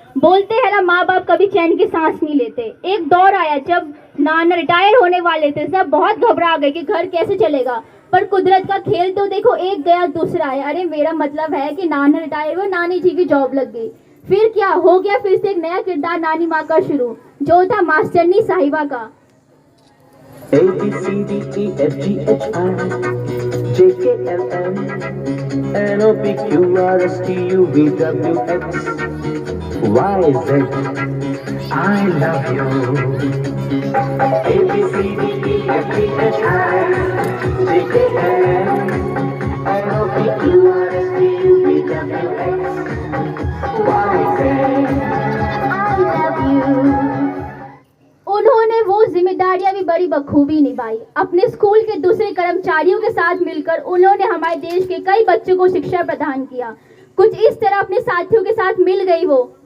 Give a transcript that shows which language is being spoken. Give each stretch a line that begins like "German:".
Hindi: बोलते हैं ना, माँ बाप कभी चैन की सांस नहीं लेते। एक दौर आया जब नाना रिटायर होने वाले थे, सब बहुत घबरा गए कि घर कैसे चलेगा। पर कुदरत का खेल तो देखो, एक गया दूसरा आया। अरे मेरा मतलब है कि नाना रिटायर हुए, नानी जी की जॉब लग गई। फिर क्या हो गया, फिर से एक नया किरदार नानी माँ का शुरू, जो था मास्टरनी साहिबा का।
English: A B C D E F G H I J K L M N O P Q R S T U V W X Y Z I love you. A B C D E F G H I J K L M N O P Q R S T U V W X Y Z I love you.
Hindi: उन्होंने वो जिम्मेदारियां भी बड़ी बखूबी निभाई। अपने school के दूसरे कर्मचारियों के साथ मिलकर उन्होंने हमारे देश के कई बच्चों को शिक्षा प्रदान किया। कुछ इस तरह अपने साथियों के साथ मिल गई वो।